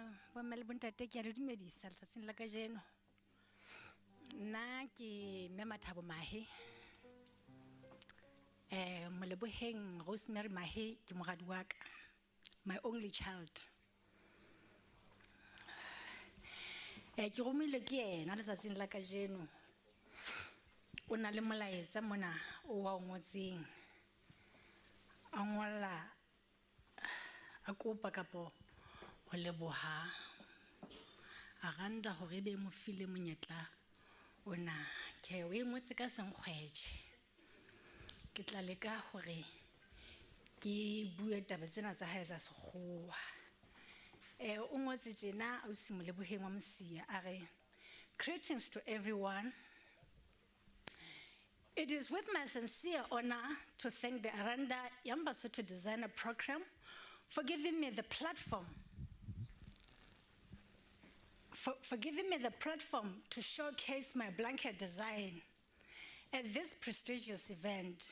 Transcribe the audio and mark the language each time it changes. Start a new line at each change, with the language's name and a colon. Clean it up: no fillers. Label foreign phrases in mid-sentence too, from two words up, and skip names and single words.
Southern Sotho: bomme le bontate ke a le dumedisa letsatsing la kajeno. Nna ke Mme Mathabo Mahe. Moleboheng Rosemary Mahe ke moradi wa ka,
English: my only child.
Southern Sotho: Ke romile ke yena letsatsing la kajeno. O na le molaetsa mona o wa o ngotseng. A ngolla a kopa kapo ho leboha a randa hore be mo file monyetla ona ke o ngotse ka senkgwetše. Ke tla leka hore ke bue taba tsena tsa hae tsa sekgowa. O ngotse tjena o simoleboheng wa Mosia a re,
English: greetings to everyone. It is with my sincere honor to thank the Aranda Young Basotho Designer Program for giving me the platform to showcase my blanket design at this prestigious event.